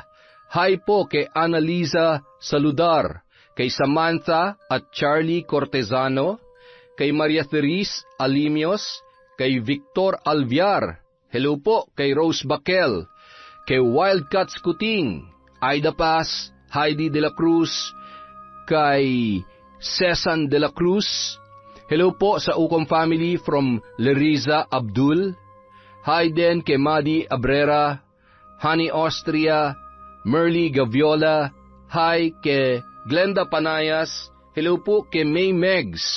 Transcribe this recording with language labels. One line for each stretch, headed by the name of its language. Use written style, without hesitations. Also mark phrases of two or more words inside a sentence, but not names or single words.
Filipino: Hi po kay Annalisa Saludar, kay Samantha at Charlie Cortezano, kay Maria Therese Alimios, kay Victor Alviar. Hello po kay Rose Bakel, kay Wildcats Kuting, Aida Paz, Heidi de la Cruz, kay Cesan de la Cruz. Hello po sa Ucom family from Leriza Abdul. Hi din kay Madi Abrera, Honey Austria, Merly Gaviola. Hi kay Glenda Panayas. Hello po kay May Megs.